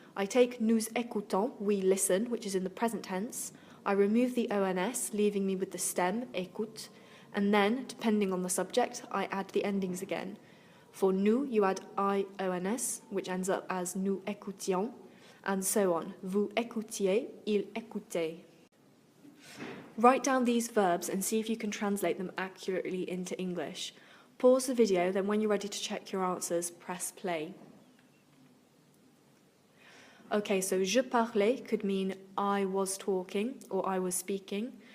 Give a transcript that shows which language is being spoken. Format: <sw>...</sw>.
<en>I take</en> <fr>nous écoutons,</fr> <en>we listen, which is in the present tense. I remove the ONS, leaving me with the stem, écoute. And then, depending on the subject, I add the endings again. For nous, you add IONS, which ends up as</en> <fr>nous écoutions,</fr> <en>and so on.</en> <fr>Vous écoutiez, il écoutait.</fr> <en>Write down these verbs and see if you can translate them accurately into English. Pause the video, then when you're ready to check your answers, press play. Okay, so</en> <fr>je parlais</fr> <en>could mean I was talking or I was speaking.</en>